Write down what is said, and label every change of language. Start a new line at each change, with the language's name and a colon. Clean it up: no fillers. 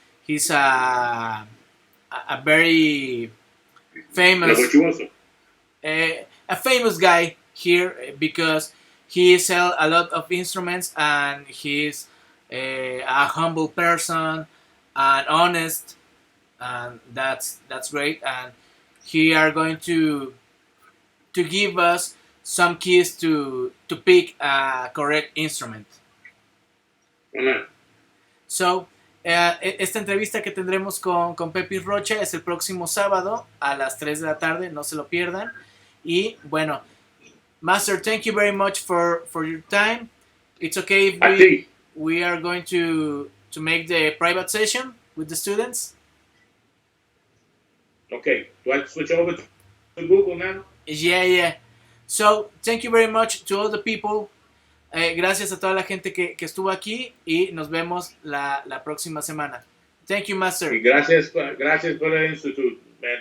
English: He's a very famous a famous guy here because he sells a lot of instruments and he's a humble person and honest, and that's great. And he are going to give us some keys to pick a correct instrument. Amen. So,
Spanish: esta entrevista que tendremos con Pepe Rocha es el próximo sábado a las 3 de la tarde, no se lo pierdan. Y bueno,
English: Master, thank you very much for your time. It's okay if we are going to make the private session with the students. Okay, do I switch over to Google now? Yeah. So, thank you very much to all the people.
Spanish: Gracias a toda la gente que estuvo aquí y nos vemos la próxima semana.
English: Thank you, Master.
Spanish: Gracias por el institute, man.